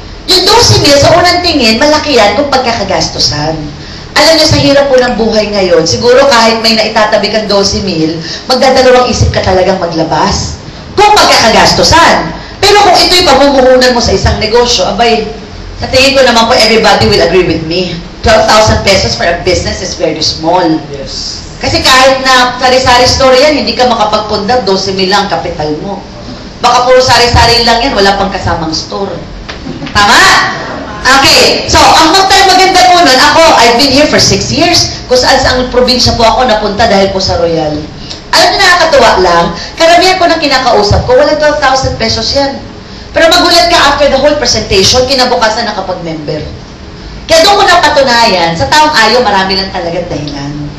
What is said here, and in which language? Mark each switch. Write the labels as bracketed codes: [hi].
[tl] Yung 12,000, sa unang tingin, malaki yan kung pagkakagastusan. Alam niyo, sa hirap po ng buhay ngayon, siguro kahit may naitatabi kang 12,000, magdadalawang isip ka talagang maglabas. Kung pagkakagastusan. Pero kung ito'y pamumuhunan mo sa isang negosyo, abay, sa tingin ko naman po, [en] everybody will agree with me. 12,000 pesos for a business is very small. Yes. [tl] Kasi kahit na sari-sari store yan, hindi ka makapagpundar, 12,000 lang kapital mo. Baka puro sari-sari lang yan, wala pang kasamang store. Tama? Okay. So, ang maganda po nun, [en] I've been here for 6 years. [tl] Kung saan ang probinsya po ako napunta dahil po sa Royal. Alam niyo, nakakatuwa lang, karamihan ko na kinakausap ko, walang 12,000 pesos yan. Pero magulat ka after the whole presentation, kinabukasan nakapag-member. Kaya doon ko napatunayan, sa taong ayaw, marami lang talagang dahilan.